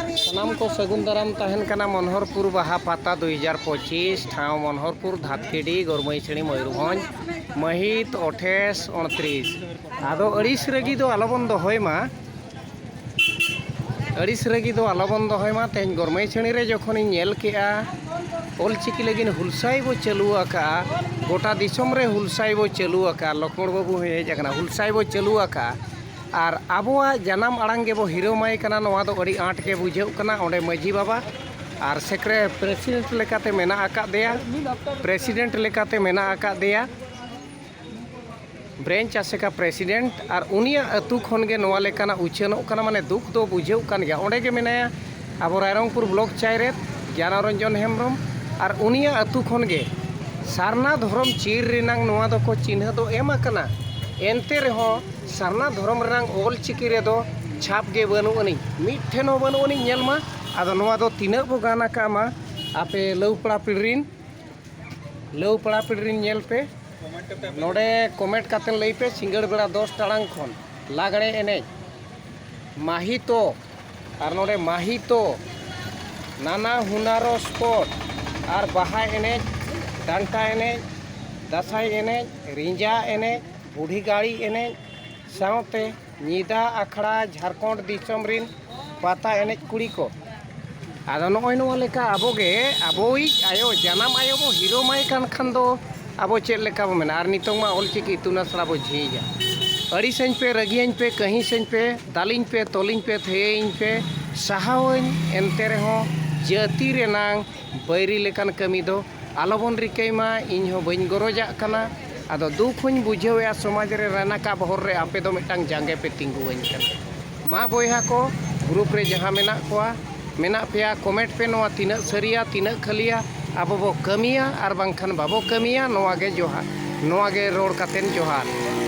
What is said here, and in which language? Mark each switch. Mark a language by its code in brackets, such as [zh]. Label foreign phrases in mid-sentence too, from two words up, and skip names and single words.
[sat] सानाम को सगुन दाराम तहन कना मनोहरपुर बाहा पाता 2025 ठाव मनोहरपुर धातखेड़ी गरमईछड़ी मयूरभंज महित 28-29 आदो अड़िस रगी दो आलोबन दोहयमा अड़िस रगी दो आलोबन दोहयमा तेहन गरमईछड़ी रे जखोनी नेल केआ ऑलचिकी लगिन हुलसाई बो चालू आका गोटा दिसम रे हुलसाई बो चालू आका लक्ष्मण बाबू हेज आकना हुलसाई बो चालू आका और आबोआ जनाम आड़ांग गेबो हिरोमाय कना नोआ दो अड़ी आँट के बुझाव कना ओंडे मांझी बाबा और सेक्रे प्रेसिडेंट लेकाते मेना आकादेया प्रेसिडेंट लेकाते मेना आकादेया ब्रेंच आसेका प्रेसिडेंट और उनिया अतु खन गे नोआ लेकाना उछानो कना माने दुख दो बुझाव कान गया ओंडे गे मेनाया आबो रायरंगपुर ब्लॉक चायरे ज्ञानरंजन हेम्ब्रम और उनिया अतु खन गे सारना धर्म चीर रिनांग नोआ दो को चिन्ह दो एम आकना एनते रहो सारना धर्म रंग ऑलचिकी रे दो छाप गे बनु अनि मिठेन हो बनु अनि नेलमा आदो नोआ दो तिना बो गाना कामा आपे लौपड़ा पिड़रिन नेल पे नोडे कमेंट कातेन लई पे सिंगड़ बेड़ा 10 टाड़ांग खन लागड़े एने माहितो और नोडे माहितो नाना हुनारो स्पोर्ट और बाहा एने डांटा एने दासाई एने रिंजा एने बूढ़ी गाड़ी एने सावते निदा आखड़ा झारखंड दिसम रिन पाता एने कुड़ी को आदो नोय नोआ लेका आबोगे आबोई आयो जानाम आयो बो हिरो माय कान खान दो आबो चेक लेका बो मेना आर नितोंग मा ऑलचिकी इतुन आसरा बो झीजा अड़ी सें पे रगियन पे कहीं सें पे दालिन पे तोलिन पे थेयिन पे साहावन एनते रहो जाति रेनांग बैरी लेकान कमी दो आलोबन रिकैमा इन हो बइन गरजा कना आदो दुख हूँ बुझावे समाज रे रानाका बहर रे आपे दो मिटांग जांगे पे तिंगुवन कना मा बोयहा को ग्रुप रे जहाँ मेना कोआ मेना पेया कमेंट पे नोआ तिना सरिया तिना खलिया आबो बो कमिया आर बांखान बाबो कमिया नोआ गे जोहार नोआ गे रोड कातेन जोहार।